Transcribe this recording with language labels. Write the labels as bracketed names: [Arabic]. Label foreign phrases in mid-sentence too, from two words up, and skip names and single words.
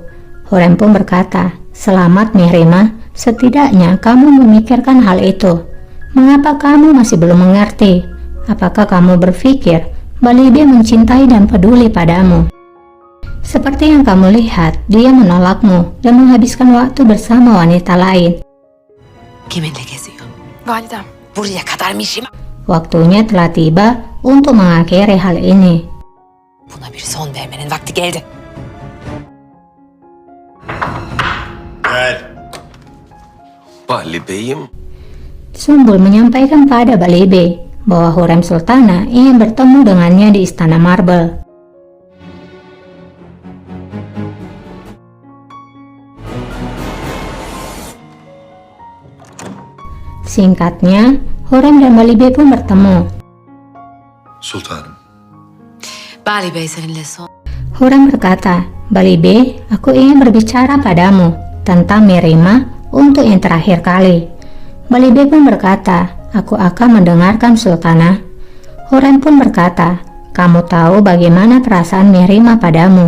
[Indonesian] Hurrem pun berkata, selamat Merimah, setidaknya kamu memikirkan hal itu. Mengapa kamu masih belum mengerti? Apakah kamu berpikir Balibe mencintai dan peduli padamu? Seperti yang kamu lihat, dia menolakmu dan menghabiskan waktu bersama wanita lain. [Turkish] Kiminle geziyor? Validem. Buraya kadarmış. [Indonesian] Waktunya telah tiba untuk mengakhiri hal ini. [Turkish] Buna bir son vermenin vakti geldi. Gel. Bahli Bey'im. [Indonesian] Sumbul menyampaikan pada Balibe bahwa Hurrem Sultana ingin bertemu dengannya di Istana Marble. Singkatnya, Hurrem dan Balibe pun bertemu. [Turkish] Sultanım. Bali Bey seninle son. [Indonesian] Hurrem berkata, Balibe, aku ingin berbicara padamu tentang Merimah untuk yang terakhir kali. Balibe pun berkata, aku akan mendengarkan Sultana. Hurrem pun berkata, kamu tahu bagaimana perasaan Merimah padamu.